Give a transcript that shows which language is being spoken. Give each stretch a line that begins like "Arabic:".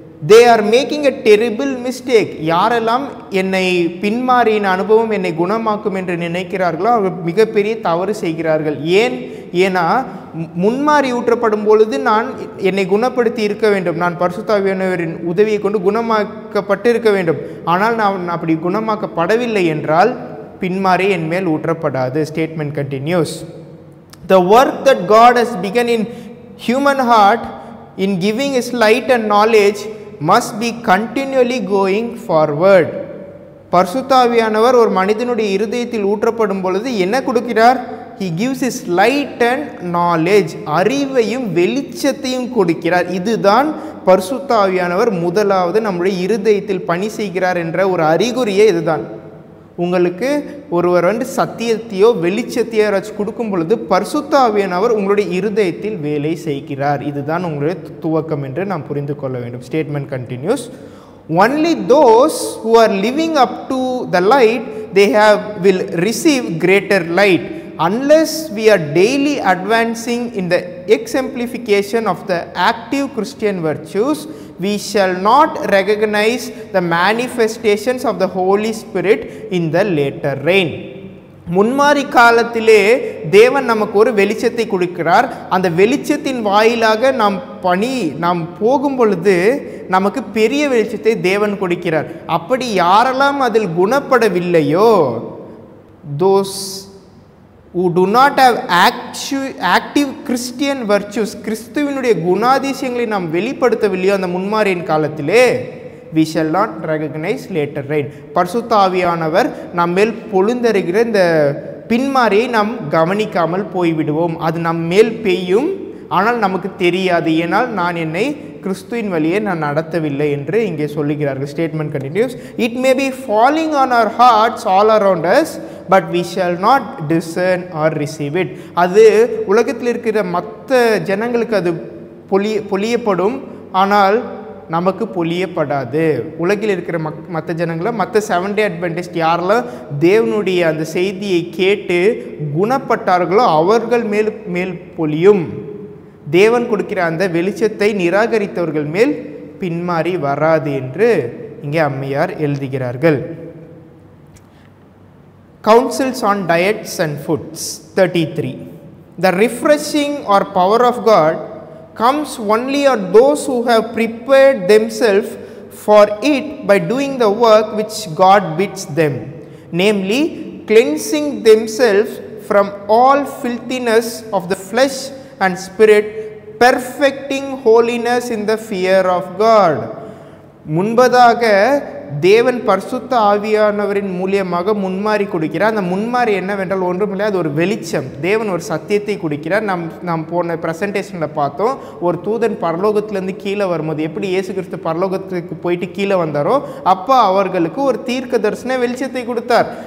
English: They are making a terrible mistake.
Tamil: யாரெல்லாம் என்னை பின்மாறியின் அனுபவம் என்னை குணமாக்கும் என்று நினைக்கிறார்களோ அவர் மிகப்பெரிய தவறு செய்கிறார்கள். ஏன்னா முன்மாறி ஊற்றப்படும் பொழுது நான் என்னை குணப்படுத்தி இருக்க வேண்டும், நான் பரிசுத்த ஆவியானவரின் உதவியை கொண்டு குணமாக்கப்பட்டு இருக்க வேண்டும். ஆனால் நான் அப்படி குணமாக்கப்படவில்லை என்றால் பின்மாறி என் மேல் ஊற்றப்படாது.
English: Statement continues. The work that God has begun in human heart in giving His light and knowledge must be continually going forward.
Tamil: பரிசுத்த ஆவியானவர் ஒரு மனிதனுடைய இருதயத்தில் ஊற்றப்படும் பொழுது என்ன கொடுக்கிறார்?
English: He gives His light and knowledge.
Tamil: அறிவையும் வெளிச்சத்தையும் கொடுக்கிறார். இதுதான் பரிசுத்த ஆவியானவர் முதலாவது நம்முடைய இருதயத்தில் பணி செய்கிறார் என்ற ஒரு அறிகுறியே இதுதான். உங்களுக்கு ஒருவர் சத்தியத்தையோ வெளிச்சத்தையோ யாராச்சும் கொடுக்கும் பொழுது பரிசுத்த ஆவியானவர் உங்களுடைய இருதயத்தில் வேலை செய்கிறார். இதுதான் உங்களுடைய துவக்கம் என்று நாம் புரிந்து கொள்ள வேண்டும்.
English: Statement continues. Only those who are living up to the light will receive greater light. Unless we are daily advancing in the exemplification of the active Christian virtues, we shall not recognize the manifestations of the Holy Spirit in the later rain.
Tamil: முன்மாறி காலத்திலே தேவன் நமக்கு ஒரு வெளிச்சத்தை கொடுக்கிறார். அந்த வெளிச்சத்தின் வாயிலாக நாம் போகும் பொழுது நமக்கு பெரிய வெளிச்சத்தை தேவன் கொடுக்கிறார். அப்படி யாரெல்லாம் அதில் குணப்படவில்லையோ,
English: those who do not have active Christian virtues,
Tamil: கிறிஸ்துவினுடைய குணாதிசயங்களை நாம் வெளிப்படுத்தவில்லையோ அந்த முன்மாறியின் காலத்திலே,
English: we shall not recognize later rain.
Tamil: பரிசுத்த ஆவியானவர் நம்மேல் பொழுந்தருகிற இந்த பின்மாரியை நாம் கவனிக்காமல் போய்விடுவோம். அது நம் மேல் பெய்யும், ஆனால் நமக்கு தெரியாது. ஏனால் நான் என்னை கிறிஸ்துவின் வழியை நான் நடத்தவில்லை என்று இங்கே சொல்லுகிறார்கள்.
English: Statement continues. It may be falling on our hearts all around us, but we shall not discern or receive it.
Tamil: அது உலகத்தில் இருக்கிற மற்ற ஜனங்களுக்கு அது பொழியப்படும், ஆனால் நமக்கு பொழியப்படாது. உலகில் இருக்கிற மற்ற ஜனங்களை, மற்ற 7 டே அட்வென்டிஸ்ட் யாரெல்லாம் தேவனுடைய அந்த செய்தியை கேட்டு குணப்பட்டார்களோ அவர்கள் மேல் பொழியும். தேவன் கொடுக்கிற அந்த வெளிச்சத்தை நிராகரித்தவர்கள் மேல் பின்மாறி வராது என்று இங்கே அம்மையார் எழுதுகிறார்கள்.
English: Counsels on diets and foods 33. The refreshing or power of God comes only on those who have prepared themselves for it by doing the work which God bids them, namely cleansing themselves from all filthiness of the flesh and spirit, perfecting holiness in the fear of God.
Tamil: முன்பதாக தேவன் பரிசுத்த ஆவியானவரின் மூலியமாக முன்மாறி கொடுக்கிறார். அந்த முன்மாறி என்னவென்றால் ஒன்றுமில்லை, அது ஒரு வெளிச்சம். தேவன் ஒரு சத்தியத்தை கொடுக்கிறார். நாம் போன ப்ரெசன்டேஷனில் பார்த்தோம், ஒரு தூதன் பரலோகத்திலேருந்து கீழே வரும்போது எப்படி இயேசு கிறிஸ்து பரலோகத்துக்கு போயிட்டு கீழே வந்தாரோ அப்போ அவர்களுக்கு ஒரு தீர்க்க தரிசன வெளிச்சத்தை கொடுத்தார்.